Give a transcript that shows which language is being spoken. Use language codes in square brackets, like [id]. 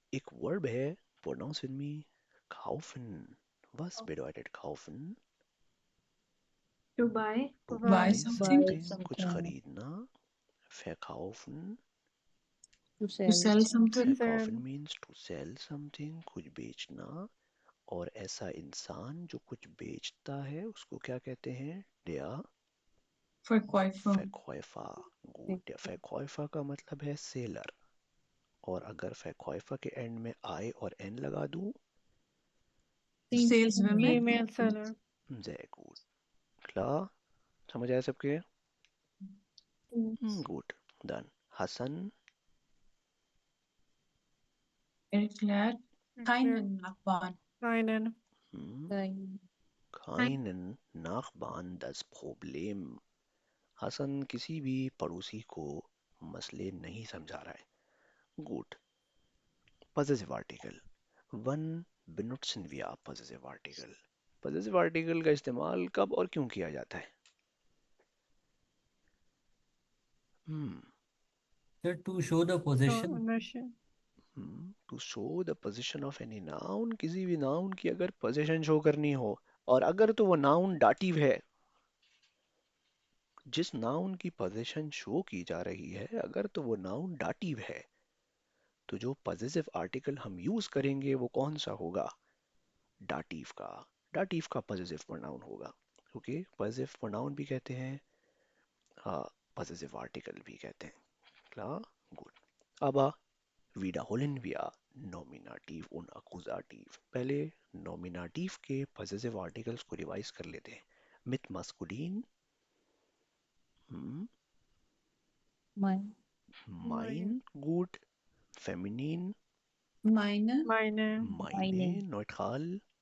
[hi] एक वर्ब है, [en] pronounce with me, [hi] kaufen. [de] Was bedeutet kaufen? [en] To buy. To buy buy something. [hi] कुछ खरीदना। verkaufen, [en] To sell something. verkaufen means to sell something, [hi] कुछ बेचना। और ऐसा इंसान जो कुछ बेचता है उसको क्या कहते हैं? [de] der Verkäufer. Verkäufer. gut, der Verkäufer [hi] का मतलब है सेलर, और अगर Verkäufer के एंड में I और N लगा दूं, [en] Saleswoman. Female seller. [de] sehr gut. [hi] klar, समझ आया सबके? [de] gut, dann Hassan Erklärt keinen Nachbarn. Keinen. keinen Nachbarn das Problem. [hi] Hasan किसी भी पड़ोसी को मसले नहीं समझा रहा है। [de] gut, possessive article. Wann benutzen wir possessive article? [hi] possessive article का इस्तेमाल कब और क्यों किया जाता है? [en] Sir, to show the possession. Ownership. To show the possession of any noun, [hi] किसी भी noun की अगर possession show करनी हो, और अगर तो वो noun dative है, जिस noun की possession show की जा रही है, अगर तो वो noun dative है, तो जो possessive article हम यूज करेंगे वो कौन सा होगा? dative का। dative का possessive pronoun होगा। ओके, possessive pronoun भी कहते हैं, हाँ possessive article भी कहते हैं। [de] klar, gut. Aber wiederholen wir Nominativ und Akkusativ. [hi] पहले Nominativ के possessive articles को रिवाइज कर लेते हैं। [de] mit maskulin, Mein, gut. Feminin, Meine. Meine. meine, neutral.